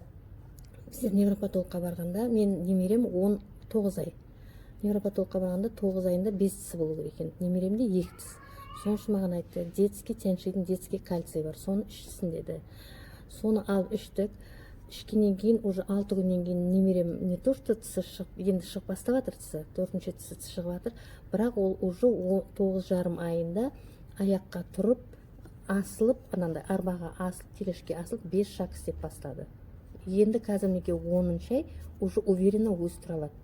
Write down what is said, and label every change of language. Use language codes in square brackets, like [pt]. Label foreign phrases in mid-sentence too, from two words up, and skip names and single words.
[kk] Сіз невропатологқа барғанда, мен немерем 19 ай. Невропатологқа барғанда 9 айында 5 тісі болу керек екен. Немеремде 2 тіс. Соның үшін маған айтты, детский теншидің [ru] детский кальций [kk] бар, соны ішсін деді. Соны алып іштік. Ішкеннен кейін, уже 6 күннен кейін немерем [ru] не то, что [kk] тісі шығып, енді шығып бастап жатыр тісі, 4-ші тісі шығып жатыр. Бірақ ол уже 9,5 айында аяққа тұрып, асылып, анандай арбаға асылып, телешке асылып, 5 шаг істеп бастады. Енді қазір неге 10-ші ай [ru] уже уверенно [kk] өзі тұра алады.